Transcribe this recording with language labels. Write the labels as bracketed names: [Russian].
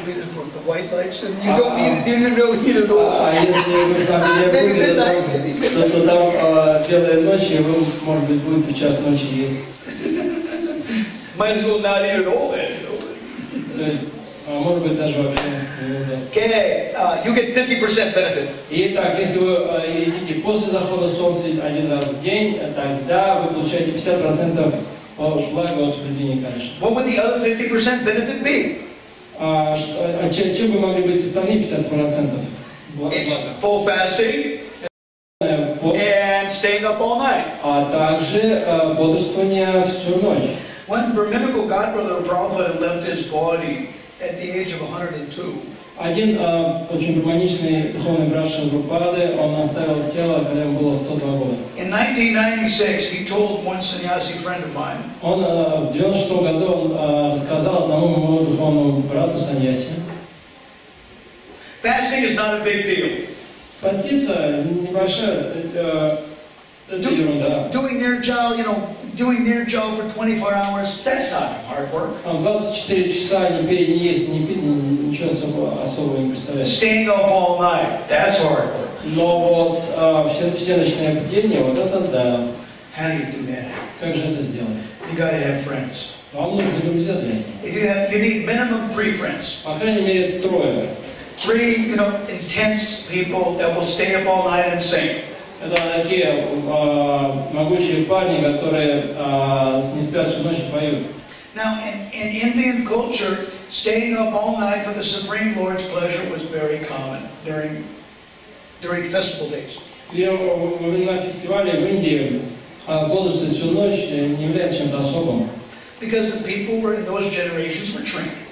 [English] Petersburg, the white lights, and you don't need it all. [Russian] А если вы в Санкт-Петербурге, то там белые ночи, и вы, может быть, будете в час ночи есть. [English] Might as well not eat it all then, you know. [Russian] То есть, может быть, даже вообще не удастся. [English] Okay, you get 50% benefit. [Russian] Итак, если вы едите после захода солнца один раз в день, тогда вы получаете 50% блага от соблюдения каши. [English] What would the other 50% benefit be? [Russian] Чем бы могли быть остальные 50%? [English] It's full fasting and staying up all night. [Russian] А также бодрствование всю ночь. [English] One brahminical godbrother of Prabhupada left his body at the age of 102. [Russian] Один очень гармоничный духовный брат Шилпрапады, он оставил тело, когда ему было 102 года. [English] In 1996, he told one sannyasi friend of mine, [Russian] Он в 96 году он рассказал одному моему духовному брату саньяси. [English] fasting is not a big deal. [Russian] Поститься небольшая это ерунда. [English] Doing nirjal, doing nirjal for 24 hours, that's not hard work. [Russian] 24 часа не пей, не есть, не пить, ничего особого не представляет. [English] Staying up all night, that's hard work. [Russian] Но вот все ночные бдения, вот это да. [English] How do you do that? [Russian] Как же это сделать? [English] You got to have friends. [Russian] Вам нужны друзья для этого. [English] You need minimum 3 friends. [Russian] По крайней мере, 3. [English] 3, intense people that will stay up all night and sing. [Russian] Это такие могучие парни, которые не спят всю ночь и поют. [English] Now, in Indian culture, staying up all night for the Supreme Lord's pleasure was very common during festival days. [Russian] И во времена фестиваля в Индии бодрствовать всю ночь не является чем-то особым. [English] Because the people in those generations were trained.